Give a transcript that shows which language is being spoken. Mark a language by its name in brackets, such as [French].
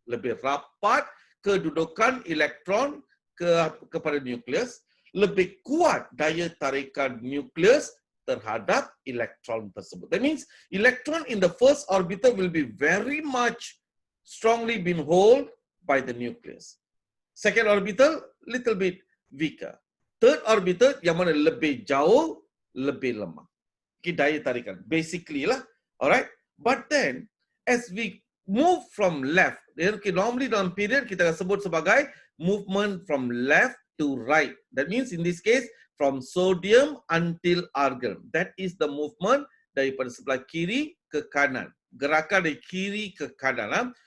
[Malay] Lebih rapat kedudukan elektron kepada nukleus, lebih kuat daya tarikan nukleus terhadap elektron tersebut. [English] That means electron in the first orbital will be very much strongly been held by the nucleus. Second orbital, little bit weaker. Third orbital, [Malay] yang mana lebih jauh, lebih lemah. [English] Okay, [Malay] daya tarikan. [English] Basically lah. Alright. But then, as we move from left, okay, normally [Malay] dalam period kita akan sebut sebagai [English] movement from left to right. That means in this case, from sodium until argon. That is the movement [Malay] daripada sebelah kiri ke kanan. Gerakan dari kiri ke kanan.